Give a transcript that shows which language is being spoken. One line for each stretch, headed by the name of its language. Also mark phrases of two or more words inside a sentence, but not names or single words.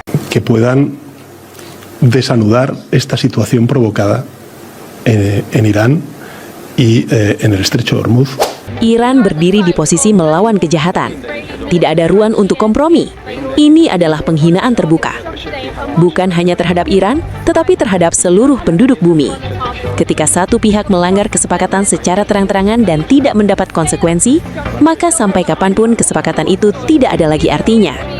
Spanish: que puedan desanudar esta situación provocada en Irán y en el Estrecho de Hormuz.
Indonesian: Iran berdiri di posisi melawan kejahatan. Tidak ada ruang untuk kompromi. Ini adalah penghinaan terbuka. Bukan hanya terhadap Iran, tetapi terhadap seluruh penduduk bumi. Ketika satu pihak melanggar kesepakatan secara terang-terangan dan tidak mendapat konsekuensi, maka sampai kapanpun kesepakatan itu tidak ada lagi artinya.